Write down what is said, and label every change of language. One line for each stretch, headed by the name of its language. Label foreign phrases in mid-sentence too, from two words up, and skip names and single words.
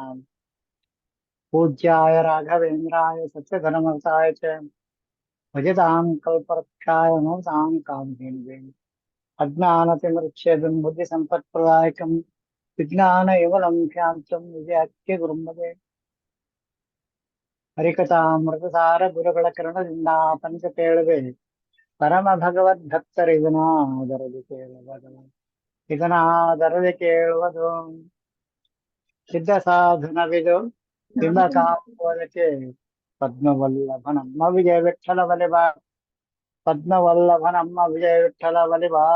Sanskrit: पूज्याय राघवेन्द्राय सत्यधर्मरताय च भजतां कल्पवृक्षाय नमतां कामधेनवे अज्ञानतिमिरच्छेदं बुद्धिसम्पत्प्रदायकं विज्ञानविमलं शान्तं विजयाख्य गुरुमदे
Kannada: ಹರಿಕಥಾಮೃತಸಾರ ಗುರುಗಳ ಕರುಣದಿಂದ ಪಂಚ ಕೇಳುವೆ ಪರಮ ಭಗವದ್ಭಕ್ತರಿದನಾದರದಿ ಕೇಳುವುದು ಇದನಾದರದಿ ಕೇಳುವುದು ಸಿದ್ಧ ಸಾಧನವಿದು ಬಿಂಬಕಾಂಬೋದಕ್ಕೆ ಪದ್ಮವಲ್ಲಭನಮ್ಮ ವಿಜಯ ವಿಠಲ ಬಲಿಬ ಪದ್ಮವಲ್ಲಭನಮ್ಮ ವಿಜಯ ವಿಠಲ ಬಲಿಬ.